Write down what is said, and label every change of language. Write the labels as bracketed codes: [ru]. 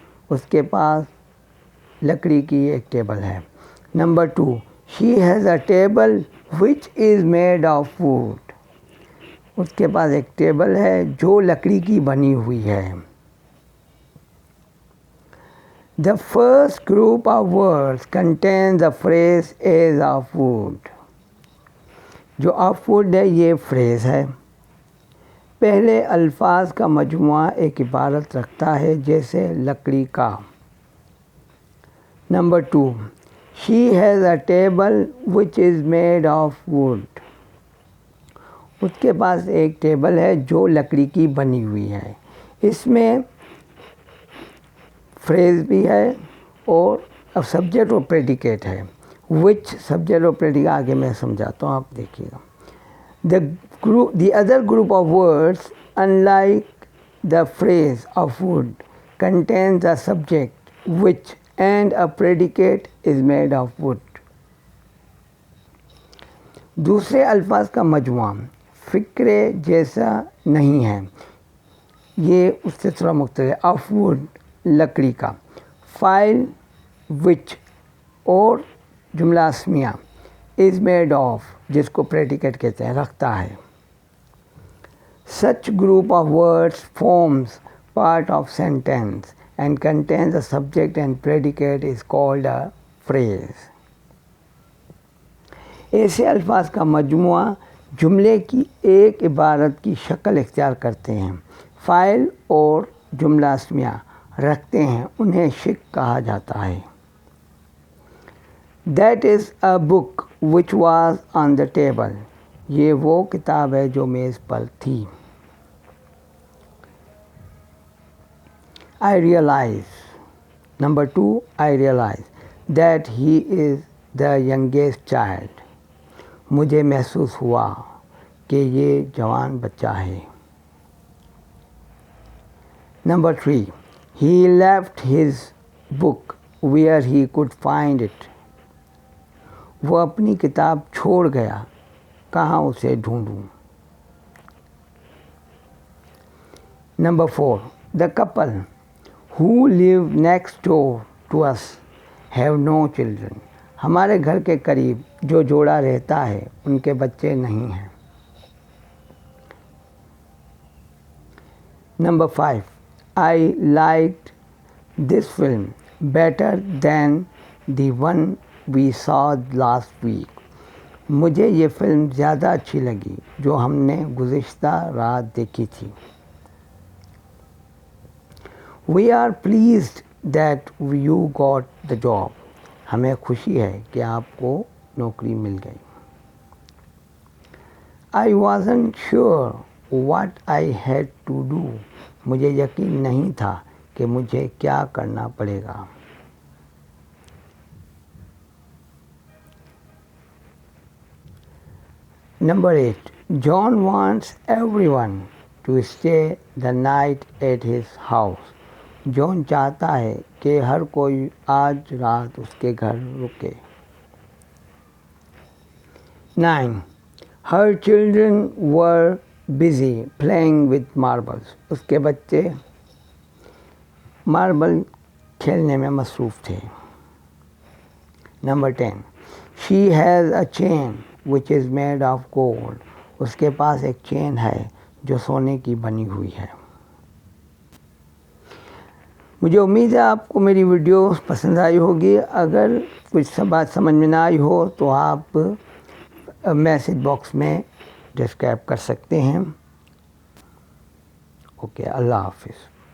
[ur] اس کے پاس لکڑی کی ایک ٹیبل ہے. Number 2. [en] She has a table which is made of wood. [ur] اس کے پاس ایک ٹیبل ہے جو لکڑی کی بنی ہوئی ہے. [en] The first group of words contains the phrase is of wood. [ur] جو آف ووڈ ہے یہ فریز ہے. پہلے الفاظ کا مجموعہ ایک عبارت رکھتا ہے جیسے لکڑی کا. Number 2. [en] She has a table which is made of wood. [ur] اس کے پاس ایک ٹیبل ہے جو لکڑی کی بنی ہوئی ہے. اس میں فریز بھی ہے اور سبجیکٹ اور پریڈیکیٹ ہے. وچ سبجیکٹ اور پریڈیکیٹ آگے میں سمجھاتا ہوں, آپ دیکھیے گا. [en] The other group of words, unlike the phrase of wood, contains a subject which and a predicate is made of wood. [ur] دوسرے الفاظ کا مجموعہ فقرے جیسا نہیں ہے, یہ اس سے تھوڑا مختلف. آف ووڈ لکڑی کا. فائل وچ اور جملہ اسمیہ از میڈ آف جس کو پریڈیکیٹ کہتے ہیں رکھتا ہے. [en] Such group of words forms part of sentence and contains a subject and predicate is called a phrase. [ur] ایسے الفاظ کا مجموعہ جملے کی ایک عبارت کی شکل اختیار کرتے ہیں, فائل اور جملہ اسمیہ رکھتے ہیں, انہیں شق کہا جاتا ہے. [en] That is a book which was on the table. [ur] یہ وہ کتاب ہے جو میز پر تھی. [en] I realize. Number 2. I realize that he is the youngest child. [ur] مجھے محسوس ہوا کہ یہ جوان بچہ ہے. [en] Number 3. He left his book where he could find it. [ur] وہ اپنی کتاب چھوڑ گیا, کہاں اسے ڈھونڈوں. [en] Number 4. The couple who live next door to us have no children. [ur] ہمارے گھر کے قریب جو جوڑا رہتا ہے ان کے بچے نہیں ہیں. [en] Number 5. I liked this film better than the one we saw last week. [ur] مجھے یہ فلم زیادہ اچھی لگی جو ہم نے گزشتہ رات دیکھی تھی. [en] We are pleased that you got the job. [ur] ہمیں خوشی ہے کہ آپ کو نوکری مل گئی. [en] I wasn't sure what I had to do. [ur] مجھے یقین نہیں تھا کہ مجھے کیا کرنا پڑے گا. [en] Number 8. John wants everyone to stay the night at his house. [ur] جون چاہتا ہے کہ ہر کوئی آج رات اس کے گھر رکے. [en] 9. Her children were busy playing with marbles. [ur] اس کے بچے ماربل کھیلنے میں مصروف تھے. [en] Number 10. She has a chain which is made of gold. [ur] اس کے پاس ایک چین ہے جو سونے کی بنی ہوئی ہے. مجھے امید ہے آپ کو میری ویڈیو پسند آئی ہوگی. اگر کچھ بات سمجھ میں نہ آئی ہو تو آپ میسیج باکس میں ڈسکرائب کر سکتے ہیں. اوکے، اللہ حافظ.